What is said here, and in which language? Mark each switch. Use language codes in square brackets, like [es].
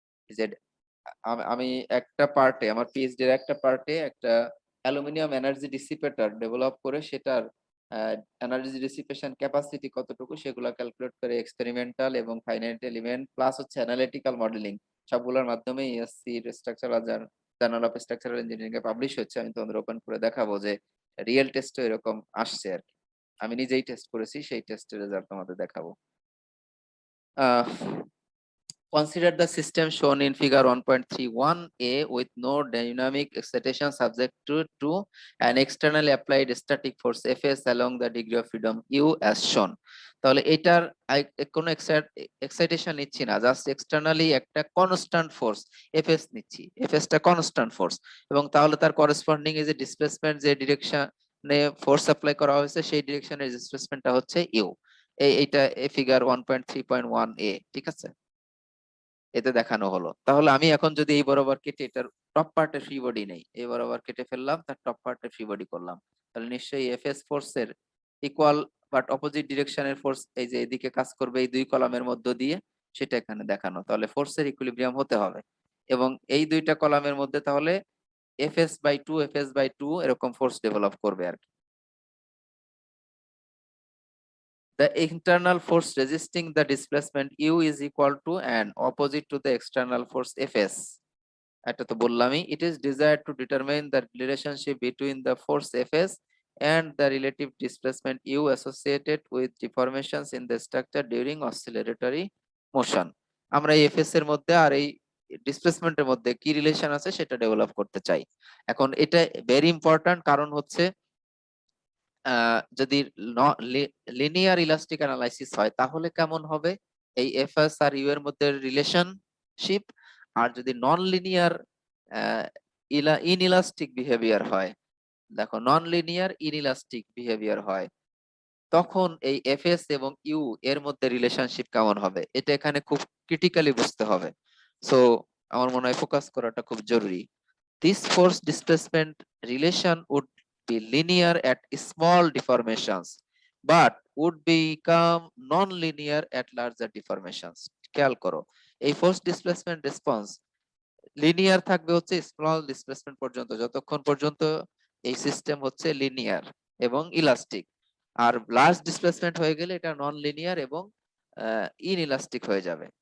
[bn] যে আমি একটা পার্টে আমার পিএইচডি এর একটা পার্টে একটা অ্যালুমিনিয়াম এনার্জি ডিসিপেটর ডেভেলপ করে সেটার এনার্জি ডিসিপেশন ক্যাপাসিটি কতটুকু সেগুলো ক্যালকুলেট করে এক্সপেরিমেন্টাল এবং ফাইনাইট এলিমেন্ট প্লাস হচ্ছে অ্যানালিটিক্যাল মডেলিং সবগুলোর মাধ্যমে SC structural journal of structural engineering A publish হচ্ছে। আমি তোমাদের ওপেন করে দেখাবো যে রিয়েল টেস্টও এরকম আসছে আর কি। আমি নিজেই টেস্ট করেছি, সেই টেস্টের রেজাল্ট তোমাদের দেখাবো। [en] Ah Consider the system shown in figure 1.31a with no dynamic excitation subject to an externally applied static force Fs along the degree of freedom U as shown. [bn] তাহলে এটার কোনো এক্সাইটেশন নিচ্ছি না, জাস্ট এক্সটার্নালি একটা constant force Fs নিচ্ছি, Fs টা constant force, এবং তাহলে তার করেসপন্ডিং এই যে ডিসপ্লেসমেন্ট যে ডিরেকশনে ফোর্স অ্যাপ্লাই করা হয়েছে সেই ডিরেকশনের ডিসপ্লেসমেন্টটা হচ্ছে ইউ। এইটা ফিগার 1.3.1a, ঠিক আছে, এতে দেখানো হলো। তাহলে আমি এখন যদি এই বরাবর কেটে এটার টপ পার্টের ফ্রি বডি নেই, এই বরাবর কেটে ফেললাম, তার টপ পার্টের ফ্রি বডি করলাম, তাহলে নিশ্চয়ই এফএস ফোর্সের ইকুয়াল বাট অপোজিট ডিরেকশনের ফোর্স এই যে এদিকে কাজ করবে এই দুই কলামের মধ্য দিয়ে, সেটা এখানে দেখানো। তাহলে ফোর্সের ইকুইলিব্রিয়াম হতে হবে এবং এই দুইটা কলামের মধ্যে তাহলে এফএস বাই টু এরকম ফোর্স ডেভেলপ করবে আর কি। [en] The internal force resisting the displacement U is equal to and opposite to the external force Fs. [bn] এটা তো বললামই, [en] it is desired to determine the relationship between the force Fs and the relative displacement U associated with deformations in the structure during oscillatory motion. [bn] আমরা এই Fs এর মধ্যে আর এই ডিসপ্লেসমেন্টের মধ্যে কি রিলেশন আছে সেটা ডেভেলপ করতে চাই। এখন এটা ভেরি ইম্পর্টেন্ট, কারণ হচ্ছে যদি লিনিয়ার ইলাস্টিক অ্যানালাইসিস হয় তাহলে কেমন হবে এই এফএস আর ইউ এর মধ্যে রিলেশনশিপ, আর যদি নন লিনিয়ার ইনইলাস্টিক বিহেভিয়ার হয়, দেখো নন লিনিয়ার ইনইলাস্টিক বিহেভিয়ার হয় তখন এই এফএস এবং ইউ এর মধ্যে রিলেশনশিপ কেমন হবে, এটা এখানে খুব ক্রিটিক্যালি বুঝতে হবে। সো আমার মনে হয় ফোকাস করাটা খুব জরুরি। [en] This force displacement relation would be linear at small deformations, but would become non-linear at larger deformations. [bn] খেয়াল করো, এই ফোর্স ডিসপ্লেসমেন্ট রেসপন্স লিনিয়ার থাকবে হচ্ছে স্মল ডিসপ্লেসমেন্ট পর্যন্ত, যতক্ষণ পর্যন্ত এই সিস্টেম হচ্ছে লিনিয়ার এবং ইলাস্টিক, আর লার্জ ডিসপ্লেসমেন্ট হয়ে গেলে এটা নন লিনিয়ার এবং ইনইলাস্টিক হয়ে যাবে।